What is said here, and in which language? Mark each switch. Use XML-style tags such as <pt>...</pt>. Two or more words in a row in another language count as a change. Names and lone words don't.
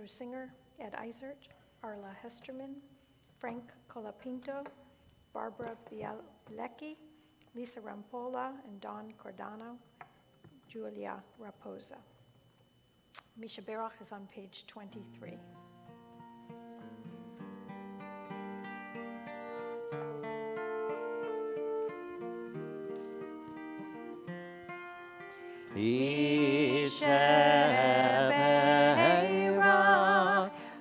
<en>Singer, Ed Eisert, Arla Hesterman, Frank Colapinto, Barbara Bialecki, Lisa Rampola, and Don Cordano, Julia Raposa. Misha Berach is on page 23. Yishebeirach</en>